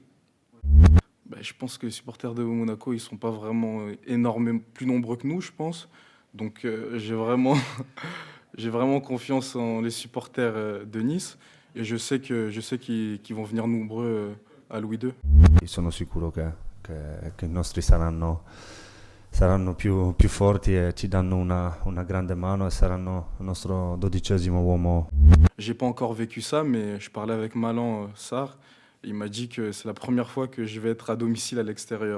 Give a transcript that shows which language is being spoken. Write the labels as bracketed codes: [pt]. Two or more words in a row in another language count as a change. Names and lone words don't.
[fr] Je pense que les supporters de Monaco, ils ne sont pas vraiment énormément plus nombreux que nous, je pense. Donc j'ai vraiment confiance en les supporters de Nice. Et je sais qu'ils vont venir nombreux à Louis II. [it] Sono sicuro che i nostri saranno più forti e ci danno una grande mano e saranno il nostro 12° uomo. [fr] J'ai pas encore vécu ça, mais je parlais avec Malan Sarr. Il m'a dit que c'est la première fois que je vais être à domicile à l'extérieur.